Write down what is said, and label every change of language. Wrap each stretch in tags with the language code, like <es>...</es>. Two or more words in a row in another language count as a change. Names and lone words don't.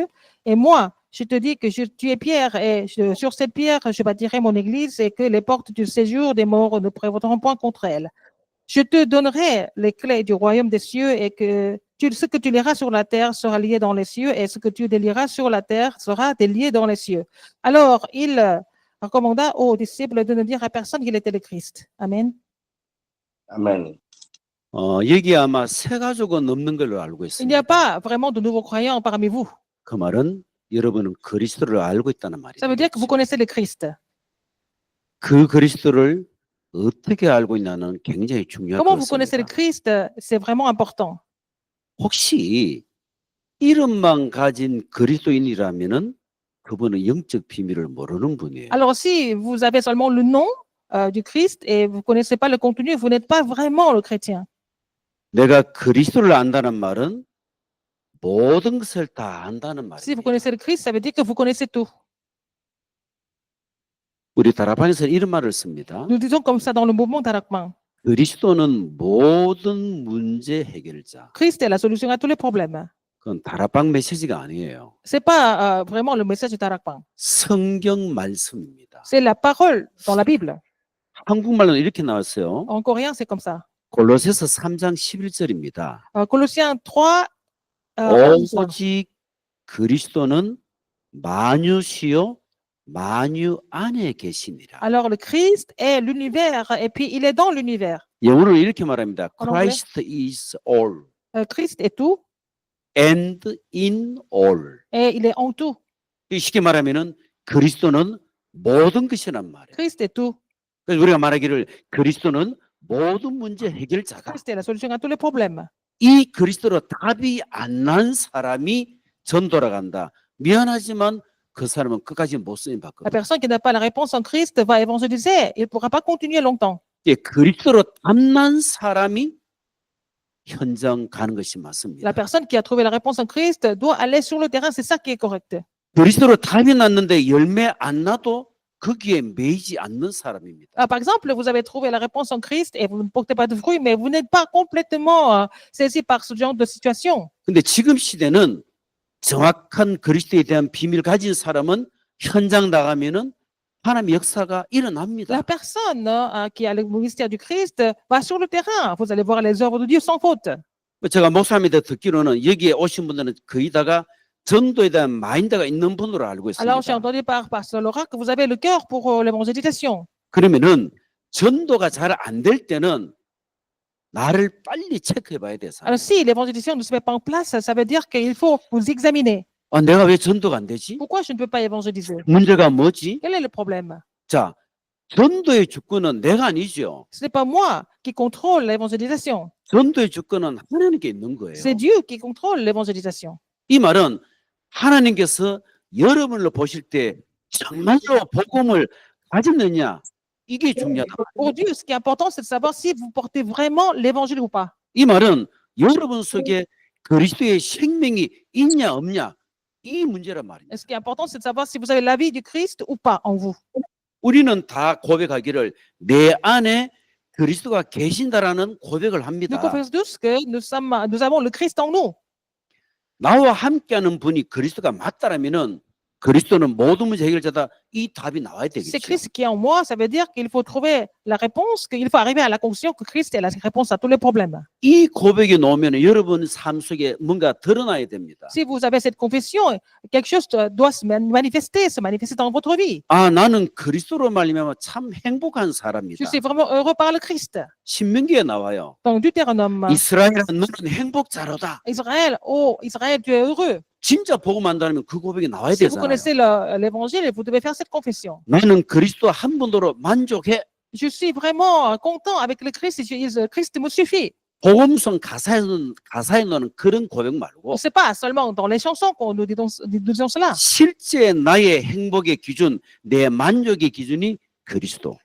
<fr>Et moi, je te dis que tu es Pierre, et sur cette pierre, je bâtirai mon église, et que les portes du séjour des morts ne prévaudront point contre elle. Je te donnerai les clés du royaume des cieux, et que ce que tu liras sur la terre sera lié dans les cieux, et ce que tu délieras sur la terre sera délié dans les cieux. Alors, il recommanda aux disciples de ne dire à personne qu'il était le Christ. Amen.</fr> <ko>아멘. 여기 아마 세 가족은 없는 걸로 알고</ko> <fr>Il n'y a</fr> <ko>있습니다.</ko> <fr>pas vraiment de nouveaux croyants parmi vous.</fr> <ko>그 말은 여러분은 그리스도를 알고 있다는 말이에요.</ko> <fr>Ça veut dire que vous connaissez le Christ.</fr> <ko>그 그리스도를 어떻게 알고 있냐는 굉장히 중요한</ko> <fr>Comment vous connaissez le</fr> <ko>것입니다.</ko> <fr>Christ, c'est vraiment important.</fr> <ko>혹시 이름만 가진 그리스도인이라면은 그분은 영적 비밀을 모르는 분이에요.</ko> <fr>Alors, si vous avez seulement le nom du Christ et vous ne connaissez pas le contenu, vous n'êtes pas vraiment le chrétien.</fr> <ko>내가 그리스도를 안다는 말은 모든 것을 다 안다는</ko> <fr>Si vous</fr> <ko>말이에요.</ko> <fr>connaissez le Christ, ça veut dire que vous connaissez tout.</fr> <ko>우리 다락방에서 이런 말을 씁니다.</ko> <fr>Nous disons comme ça dans le mouvement Darakman.</fr> <ko>그리스도는 모든 문제 해결자.</ko> <fr>Christ est la solution à tous les problèmes.</fr> <ko>그건 다락방 메시지가 아니에요.</ko> <fr>C'est pas vraiment le message du Darakman.</fr> <ko>성경 말씀입니다.</ko> <fr>C'est la parole dans la Bible.</fr> <ko>한국말로는 이렇게 나왔어요.</ko> <fr>En coréen, c'est comme ça.</fr> <ko>골로새서 3장 11절입니다.</ko> <fr>Colossiens 3, 11.</fr> <ko>오직 그리스도는 만유시요 만유 안에 계시니라.</ko> <fr>Alors, le Christ est l'univers et puis il est dans l'univers.</fr> <ko>영어로 이렇게 말합니다.</ko> <fr>En anglais?</fr> <en>Christ is all</en> <fr>Christ est tout</fr> <en>and in all.</en> <fr>et il est en tout.</fr> <ko>쉽게 말하면은 그리스도는 모든 것이란 말이에요.</ko> <fr>Christ est tout.</fr> <ko>그래서 우리가 말하기를 그리스도는 모든 문제 해결자다.</ko> <fr>Christ est la solution à tous les problèmes.</fr> <ko>이 그리스도로 답이 안 난 사람이 전도라 간다. 미안하지만 그 사람은 끝까지 못 쓰임</ko> <fr>La</fr> <ko>받거든.</ko> <fr>personne qui n'a pas la réponse en Christ va évangéliser. Il ne pourra pas continuer longtemps.</fr> <ko>그리스도로 답난 사람이 현장 가는 것이 맞습니다.</ko> <fr>La personne qui a trouvé la réponse en Christ doit aller sur le terrain. C'est ça qui est correct.</fr> <ko>그리스도로 답이 났는데 열매 안 나도 거기에 매이지 않는 사람입니다.</ko> <fr>Par exemple, vous avez trouvé la réponse en Christ et vous ne portez pas de fruits, mais vous n'êtes pas complètement saisi par ce genre de situation.</fr> <ko>근데 지금 시대는 정확한 그리스도에 대한 비밀을 가진 사람은 현장 나가면은 하나님의 역사가 일어납니다.</ko> <fr>La personne qui a le ministère du Christ va sur le terrain. Vous allez voir les œuvres de Dieu sans faute.</fr> <ko>제가 목사님한테 듣기로는 여기에 오신 분들은 거의 다가 전도에 대한 마인드가 있는 분으로 알고</ko> <fr>Alors, j'ai</fr> <ko>있습니다.</ko> <fr>entendu par Pasteur Laura que vous avez le cœur pour l'évangélisation.</fr> <ko>그러면은 전도가 잘 안 될 때는 나를 빨리 체크해 봐야 돼서.</ko> <fr>Alors, si l'évangélisation ne se met pas en place, ça veut dire qu'il faut vous examiner.</fr> <ko>내가 왜 전도가 안 되지?</ko> <fr>Pourquoi je ne peux pas évangéliser?</fr> <ko>문제가 뭐지?</ko> <fr>Quel est le problème?</fr> <ko>자, 전도의 주권은 내가 아니죠.</ko> <fr>Ce n'est pas moi qui contrôle l'évangélisation.</fr> <ko>전도의 주권은 하나님께 있는 거예요.</ko> <fr>C'est Dieu qui contrôle l'évangélisation.</fr> <ko>이 말은 하나님께서 여러분을 보실 때 정말로 복음을 가졌느냐 이게 중요하다.</ko> <fr>Pour Dieu, ce qui est important, c'est de savoir si vous portez vraiment l'évangile ou pas.</fr> <ko>이 말은 여러분 속에 그리스도의 생명이 있냐 없냐 이 문제란 말입니다.</ko> <fr>Et ce qui est important, c'est de savoir si vous avez la vie du Christ ou pas en vous.</fr> <ko>우리는 다 고백하기를 내 안에 그리스도가 계신다라는 고백을</ko> <fr>Nous</fr> <ko>합니다.</ko> <fr>confessons tous que nous avons le Christ en nous.</fr> <ko>나와 함께하는 분이 그리스도가 맞다라면은 그리스도는 모든 문제 해결자다 이 답이 나와야</ko> <fr>C'est</fr> <ko>되겠죠.</ko> <fr>Christ qui est en moi, ça veut dire qu'il faut trouver la réponse, qu'il faut arriver à la conclusion que Christ est la réponse à tous les problèmes.</fr> <ko>이 고백이 나오면 여러분 삶 속에 뭔가 드러나야 됩니다.</ko> <fr>Si vous avez cette confession, quelque chose doit se manifester dans votre vie.</fr> <ko>나는 그리스도로 말미암아 참 행복한</ko> <fr>Je</fr> <ko>사람이다.</ko> <fr>suis vraiment heureux par le Christ.</fr> <ko>신명기에 나와요.</ko> <fr>Dans Deutéronome,</fr> <ko>이스라엘아 너는 행복자로다.</ko> <fr>Israël, oh Israël, tu es heureux.</fr> <ko>진짜 복음 안다면 그 고백이 나와야</ko> <fr>Si vous</fr> <ko>되잖아요.</ko> <fr>connaissez l'évangile, vous devez faire cette confession.</fr> <ko>나는 그리스도 한 분으로 만족해.</ko> <fr>Je suis vraiment content avec le Christ. Christ me suffit.</fr> <ko>복음성 가사에 넣는 그런 고백 말고</ko> <fr>C'est pas seulement dans les chansons qu'on nous disons cela.</fr> <ko>실제 나의 행복의 기준, 내 만족의 기준이 그리스도.</ko>